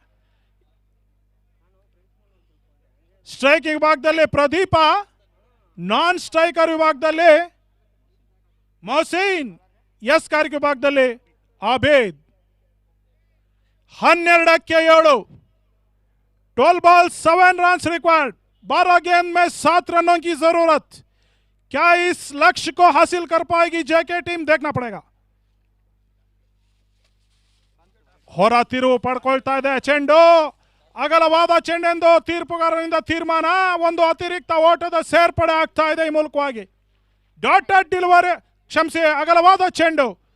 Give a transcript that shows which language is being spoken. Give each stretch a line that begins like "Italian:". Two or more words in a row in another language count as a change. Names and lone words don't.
Kannada: ಸ್ಟ್ರೈಕಿಂಗ್ ವಿಭಾಗದಲ್ಲಿ ಪ್ರದೀಪ,
English: non striker
Kannada: ವಿಭಾಗದಲ್ಲಿ ಮೊಹಸಿನ್, ಎಸ್ ಕಾರ್ಯ ವಿಭಾಗದಲ್ಲಿ ಆಬಿದ್.
English: 12ಕ್ಕೆ 7. 12 balls 7 runs रिक्वायर्ड.
Hindi: 12 गेंद में 7 रनों की जरूरत. क्या इस लक्ष्य को हासिल कर पाएगी जेके टीम? देखना पड़ेगा.
Kannada: ಹೊರ ತಿರುವು ಪಡ್ಕೊಳ್ತಾ ಇದೆ ಚೆಂಡು. ಅಗಲವಾದ ಚೆಂಡೆಂದು ತೀರ್ಪುಗಾರರಿಂದ ತೀರ್ಮಾನ. ಒಂದು ಅತಿರಿಕ್ತ ಓಟದ ಸೇರ್ಪಡೆ ಆಗ್ತಾ ಇದೆ ಈ ಮೂಲಕವಾಗಿ.
English: dotted delivery,
Kannada: ಕ್ಷಮಿಸಿ, ಅಗಲವಾದ ಚೆಂಡು.